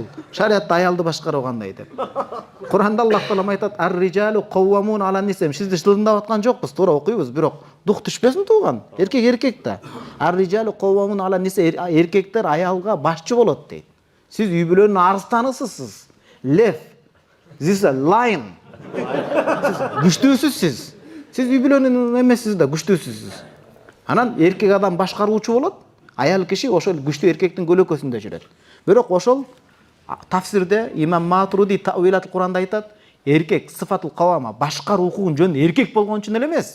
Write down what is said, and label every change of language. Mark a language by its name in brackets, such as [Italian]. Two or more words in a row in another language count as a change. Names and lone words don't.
[Kyrgyz] Шариатта аялды башкаруу кандай деп. Куранда Аллах таала айтат: [Arabic] "الرجال قوامون على النساء". [Kyrgyz] Сизди жылындап аткан жокпуз, туура окуйбуз, бирок дух түшпөсүн тууган. Эркек эркекте. [Arabic] الرجال قوامون على النساء, [Kyrgyz] эркектер аялга башчы болот дейт. Сиз үй бүлөнүн арстанысысыз. Лев. [English] This is a lion. [Kyrgyz] Күчтүүсүз. Сиз үй бүлөнүн эмесиз да, күчтүүсүз. Анан эркек адам башкаруучу болот, аял киши ошол күчтүү эркектин көлөкөсүндө жүрөт. Бирок ошол тафсирде имам Матуриди Таъвилатул Куранда айтат, эркек [Arabic] صفة القوامة, [Kyrgyz] башкаруу укугун жөн эркек болгон үчүн эле эмес.